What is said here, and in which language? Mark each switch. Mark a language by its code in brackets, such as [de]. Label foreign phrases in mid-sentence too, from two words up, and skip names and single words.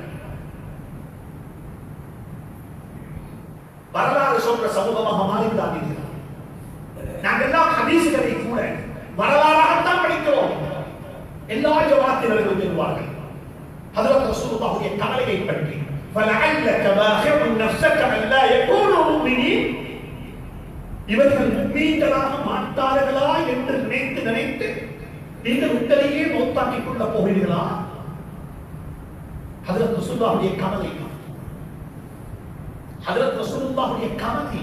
[ta] வரலாறு சொல்ற சமூகமாக மாறிவிடாதீர்கள். நாங்கள் எல்லாம் ஹதீஸ்களை கூட வரலாறாகத்தான் படிக்கிறோம். எல்லா ஜமாத்தினர்களும் சொல்வார்கள் ஹஜ்ரத் ரசூலுல்லாஹுடைய கவலையை பற்றி, [ar] فَلَعَلَّكَ بَاخِعٌ نَفْسَكَ أَلَّا يَكُونُوا مُؤْمِنِينَ. [ta] இவர்கள் முஃமின்களாக மாட்டார்களா என்று நினைத்து நீங்கள் உங்களையே மௌத்தாக்கிக் கொள்ள போகிறீர்களா? ஹஜ்ரத் ரசூலுல்லாஹுடைய கவலை, ஹஜ்ரத் ரசூலுல்லாஹுடைய கவலை.